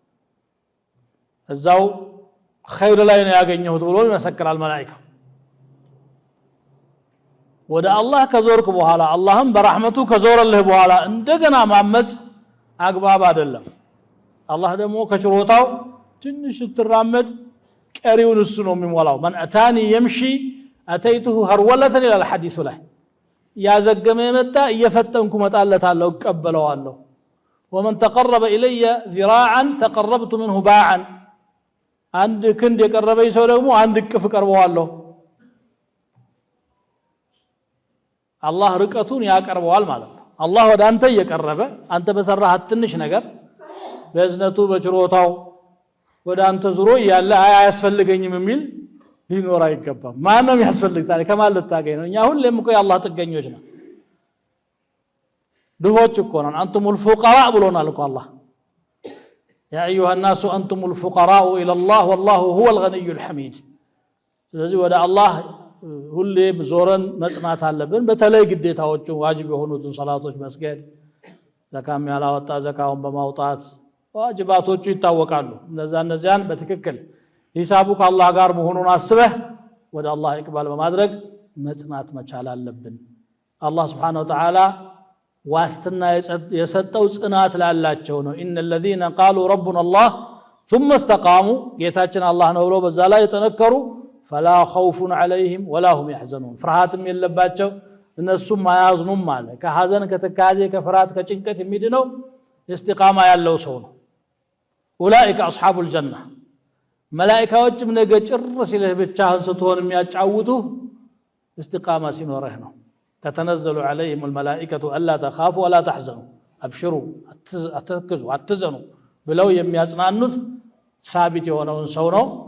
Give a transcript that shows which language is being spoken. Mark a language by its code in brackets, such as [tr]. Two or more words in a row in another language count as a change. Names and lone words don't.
[am] እዛው ኸይር ላይ ነው ያገኘሁት ብሎ ይመሰክራል መላእክቱ ወደ አላህ ከዞርክ በኋላ አላህም በረህመቱ ከዞረልህ በኋላ እንደገና ማመጽ አግባብ አይደለም አላህ ደግሞ ከችሮታው ትንሽ ትራመድ ቀሪውን እሱ ነው የሚሞላው [ar] من أتاني يمشي اتيته هروله الى الحديث [am] ላይ ያዘገመ የመጣ እየፈጠንኩ መጣለታለሁ እቀበለዋለሁ [ar] ومن تقرب الي ذراعا تقربت منه باعا [am] አንድ ክንድ የቀረበኝ ሰው ደግሞ አንድ ቅፍ ቀርበዋለሁ አላህ ርቀቱን ያቀርበዋል ማለት ነው አላህ ወደ አንተ እየቀረበ አንተ በሰራህ ትንሽ ነገር በእዝነቱ በችሮታው ወደ አንተ ዙሮ ያለ አያስፈልገኝም የሚል ሊኖር አይገባም ማንም ያስፈልግ ታዲያ ከማል ልታገኝ ነው እኛ ሁሌም እኮ የአላህ ጥገኞች ነን ድሆች እኮ ነን [ar] أنتم الفقراء [am] ብሎናል እኮ አላህ [ar] يا ايها الناس انتم الفقراء الى الله والله هو الغني الحميد [am] ስለዚህ ወደ አላህ ሁሌም ዞረን መጽናት አለብን በተለይ ግዴታዎቹ ዋጅብ የሆኑትን ሶላቶች መስገድ ዘካም ያላወጣ ዘካውን በማውጣት ዋጅባቶቹ ይታወቃሉ እነዚያን በትክክል ሂሳቡ ከአላህ ጋር መሆኑን አስበህ ወደ አላህ ኢቅባል በማድረግ መጽናት መቻል አለብን አላህ Subhanahu [ar] وتعالى [am] ዋስትና የሰጠው ጽናት ላላቸው ነው [ar] ان الذين قالوا ربنا الله ثم استقاموا [am] ጌታችን አላህ ነው ብሎ በዛ ላይ ተነከሩ [ar] فلا خوف عليهم ولا هم يحزنون [am] ፍርሃትም የለባቸው እነሱም ማያዝኑም ማለት ከሐዘን ከተካዜ ከፍርሃት ከጭንቀት የሚድነው استقامه ያለው ሰው ነው [ar] اولئك اصحاب الجنه [am] መላእክቶችም ነገ ጭር ሲልህ ብቻህን ስትሆን የሚያጫውቱ استقامه ሲኖርህ ነው [ar] تتنزل عليهم الملائكه الا تخافوا ولا تحزنوا [am] አብሽሩ አትተክዙ አትዘኑ ብለው የሚያጽናኑት ሳቢት የሆነውን ሰው ነው